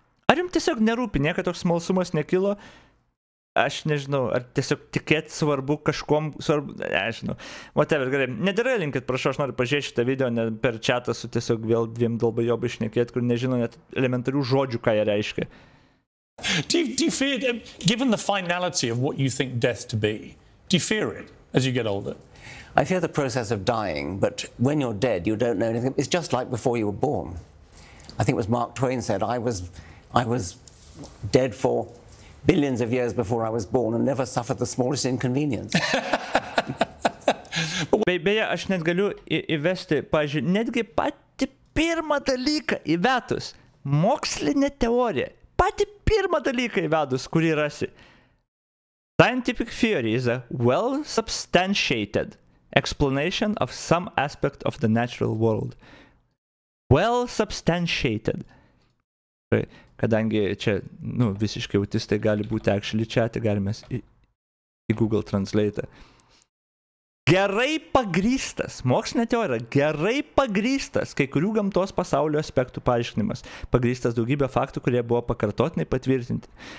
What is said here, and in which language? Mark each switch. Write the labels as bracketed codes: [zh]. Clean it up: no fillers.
[lt] Ar jums tiesiog nerūpi, niekad toks smalsumas nekilo? Aš nežinau, ar tiesiog tikėti svarbu kažkom svarbu, nežinau. Whatever, gerai. Nediralinkit, prašau, aš noriu pažiūrėti šitą video, ne per chatą su tiesiog vėl dviem dalbajobai šnekėti, kur nežino net elementarių žodžių, ką jie reiškia. [en] Do you fear, given the finality of what you think death to be, do you fear it? as you get older? I fear the process of dying, but when you're dead, you don't know anything. It's just like before you were born. I think it was Mark Twain said, I was dead for billions of years before I was born and never suffered the smallest inconvenience. [lt] Beje, aš net galiu įvesti, pavyzdžiui, netgi patį pirmą dalyką įvedus, mokslinė teorija, patį pirmą dalyką įvedus, kurį rasi. [en] Scientific theory is a well-substantiated explanation of some aspect of the natural world. Well-substantiated. [lt] Kadangi čia, visiškai autistai gali būti actually čia, tai galime į Google Translate. Gerai pagrįstas, mokslinė teorija, gerai pagrįstas kai kurių gamtos pasaulio aspektų paaiškinimas, pagrįstas daugybė faktų, kurie buvo pakartotinai patvirtinti.